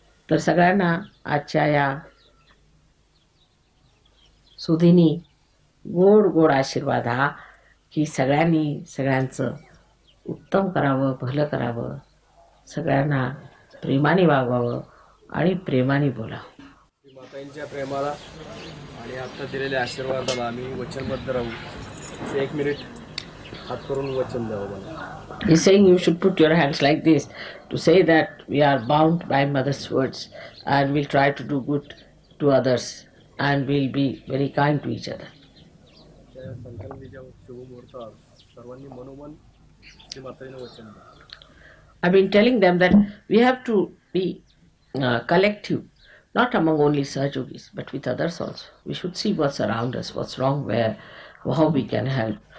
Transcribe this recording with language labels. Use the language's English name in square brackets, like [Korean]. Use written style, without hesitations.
[Marathi] तर सगळ्यांना आजच्या या सुधीनी गोड गोड आशीर्वाद हा की सगळ्यांनी सगळ्यांचं उत्तम करावं, भलं करावं, सगळ्यांना प्रेमाने वागवावं आणि प्रेमाने बोलावं. मातांच्या प्रेमाला आणि आता दिलेल्या आशीर्वादाला आम्ही वचनबद्ध राहू. 1 मिनिट हात करून वचन द्यावं मला. [English] He's saying you should put your hands like this to say that we are bound by mother's words and we'll try to do good to others and we'll be very kind to each other. [Marathi] त्या संकल्पनेच्या शुभ मुहूर्तात सर्वांनी मनोमन श्री माताजींना वचन द्या. [English] I've been telling them that we have to be collective, not among only Sahajogis, but with others also. We should see what's around us, what's wrong, where, how we can help.